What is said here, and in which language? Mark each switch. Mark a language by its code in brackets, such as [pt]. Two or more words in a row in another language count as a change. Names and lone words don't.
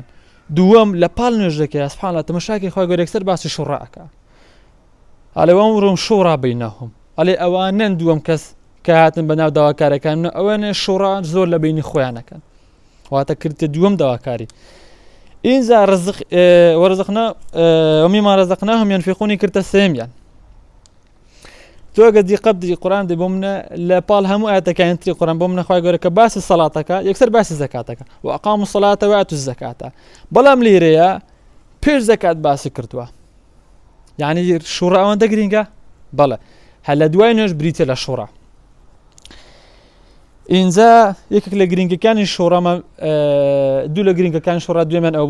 [ckb] دووەم لە پاڵ نوێژەکەی [ar] سوبحان الله [ckb] تەماشاکەی خوای گەورە یەکسەر باسی شوڕا ئەکا. ئەڵێ [ar] وەمرهم شورى بینەهم [ckb] ئەڵێ ئەوانن دووەم کەس کە هاتن بەناو داواکارەکان ئەوانە شوڕا زۆر لە بینی خۆیانەکەن واتە کردتە دووەم داواکاری. ئینجا [ar] ومما رزقناهم ينفقون [ckb] کردتە سێمیان. تۆ ئەگە دیقە بدی قورئان دەی بۆ منە لە پاڵ هەموو ئاەتەکانی تری قورئان بۆ منە خوای گەورە کە باسی سەڵاتەکە یەکسەر باسی زەکاتەکە [ar] وأقاموا الصلاة وآتوا الزەکاتە [ckb] بەڵام لێرەیە پێش زەکات باسی کردووە. یعنی شوڕا ئەوەندە گرینگە؟ بەڵێ هەر لە دوای نوێژ بریتە لە شوڕا. ئینجا یەکێک لە گرنگەکانی شوڕەمە دوو لە گرنگەکانی شوڕا دوێمیان ئەو بوو.